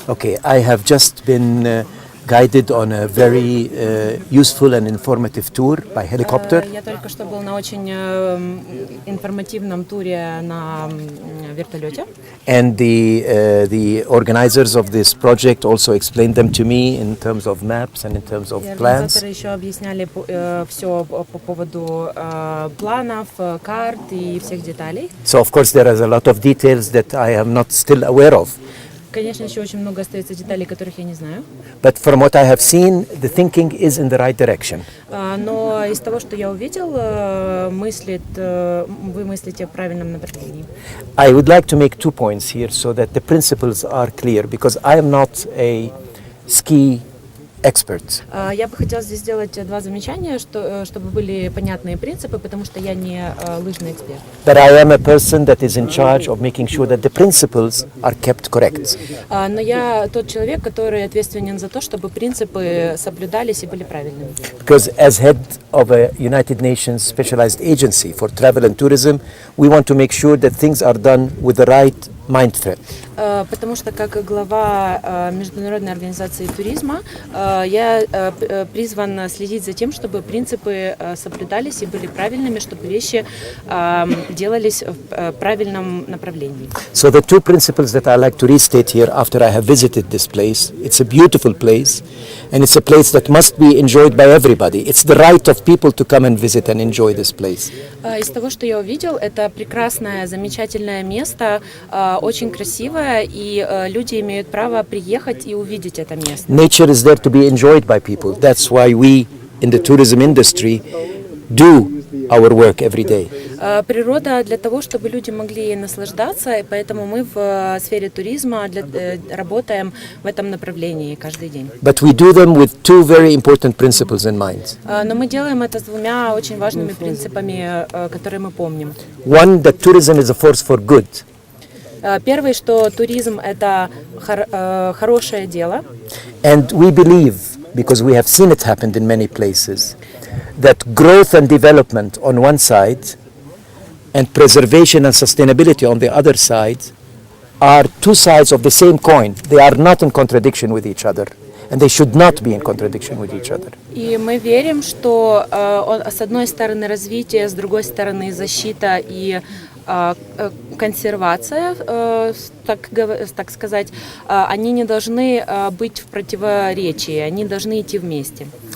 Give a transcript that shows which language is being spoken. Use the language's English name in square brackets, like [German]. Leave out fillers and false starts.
[English] Okay, I have just been guided on a very useful and informative tour by helicopter. [Russian] Я только что был на очень информативном туре на вертолете. [English] And the organizers of this project also explained them to me in terms of maps and in terms of plans. [Russian] Организаторы еще объясняли все по поводу планов, карт и всех деталей. [English] So of course there is a lot of details that I am not still aware of. [Russian] Конечно, еще очень много остается деталей, которых я не знаю. [English] But from what I have seen, the thinking is in the right direction. [Russian] Но из того, что я увидел, вы мыслите в правильном направлении. [English] I would like to make 2 points here so that the principles are clear, because I am not a ski expert. [Russian] Я бы хотела здесь сделать 2 замечания, чтобы были понятные принципы, потому что я не лыжный эксперт. [English] But I am a person that is in charge of making sure that the principles are kept correct. [Russian] Но я тот человек, который ответственен за то, чтобы принципы соблюдались и были правильными. [English] Because as head of a United Nations specialized agency for travel and tourism, we want to make sure that things are done with the right mindset. [Russian] Потому что как глава Международной организации туризма я призван следить за тем, чтобы принципы соблюдались и были правильными, чтобы вещи делались в правильном направлении. [English] So the 2 principles that I like to restate here after I have visited this place, it's a beautiful place and it's a place that must be enjoyed by everybody. It's the right of people to come and visit and enjoy this place. [Russian] Из того, что я увидел, это прекрасное, замечательное место, очень красивое, и люди имеют право приехать и увидеть это место. [English] Nature is there to be enjoyed by people. That's why we in the tourism industry do our work every day. [Russian] Природа для того, чтобы люди могли ей наслаждаться, и поэтому мы в сфере туризма работаем в этом направлении каждый день. [English] But we do them with 2 very important principles in mind. [Russian] Но мы делаем это с 2 очень важными принципами, которые мы помним. [English] One, that tourism is a force for good. [Russian] Первый, что туризм – это хорошее дело. [English] And we believe, because we have seen it happen in many places, that growth and development on one side and preservation and sustainability on the other side are 2 sides of the same coin. They are not in contradiction with each other. And they should not be in contradiction with each other. [Russian] И мы верим, что с одной стороны развитие, с другой стороны защита и консервация, так сказать, они не должны быть в противоречии, они должны идти вместе.